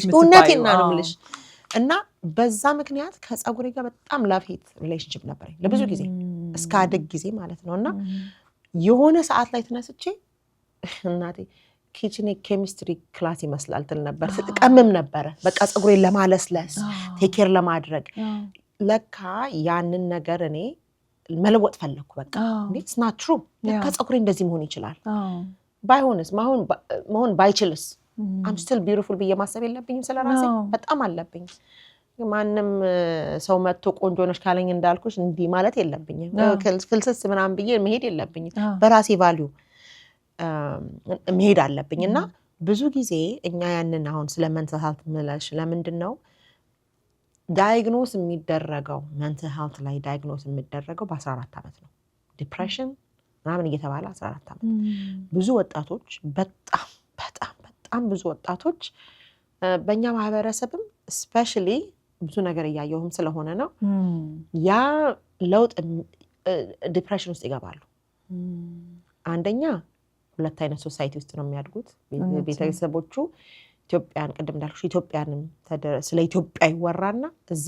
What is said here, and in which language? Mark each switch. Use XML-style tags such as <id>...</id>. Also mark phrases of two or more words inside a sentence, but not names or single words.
<am>እውነቴን ነው የምልሽ እና በዛ ምክንያት ከጸጉሬ ጋር በጣም</am> <en>love hate relationship</en> <am>ነበር ለብዙ ጊዜ እስከ አድግ ጊዜ ማለት ነውና የሆነ ሰዓት ላይ ተነስቼ እናቴ ኪችኔ</am> <en>chemistry class</en> <am>ይመስላል ትል ነበር ስትቀምም ነበር በቃ ጸጉሬን ለማለስለስ</am> <en>take care</en> <am>ለማድረግ ለካ ያንን ነገር እኔ መለወጥ ፈለኩ በቃ</am> <en>it's not true</en> <am>ለካ ጸጉሬ እንደዚህ መሆን ይችላል ባይሆንስ መሆን ባይችልስ</am> <en>I'm still beautiful</en> <am>ብዬ ማሰብ የለብኝም ስለራሴ በጣም አለብኝ ማንም ሰው መጥቶ ቆንጆ ነሽ ካለኝ እንዳልኩሽ እንዲ ማለት የለብኝም ፍልስስ ምናምን ብዬ መሄድ የለብኝም በራሴ ቫልዩ መሄድ አለብኝና ብዙ ጊዜ እኛ ያንን አሁን ስለ</am> <en>mental health</en> <am>ምለሽ ለምንድነው ዳያግኖስ የሚደረገው</am> <en>mental health</en> <am>ላይ ዳያግኖስ የሚደረገው በ14 ዓመት ነው ዲፕሬሽን ምናምን እየተባለ 14 ዓመት ብዙ ወጣቶች በጣም ብዙ ወጣቶች በእኛ ማህበረሰብም ስፔሻሊ ብዙ ነገር እያየሁም ስለሆነ ነው ያ ለውጥ ዲፕሬሽን ውስጥ ይገባሉ አንደኛ ሁለት አይነት ሶሳይቲ ውስጥ ነው የሚያድጉት ቤተሰቦቹ ኢትዮጵያን ቅድም እንዳልኩሽ ኢትዮጵያንም ስለ ኢትዮጵያ ይወራና እዚህ</am>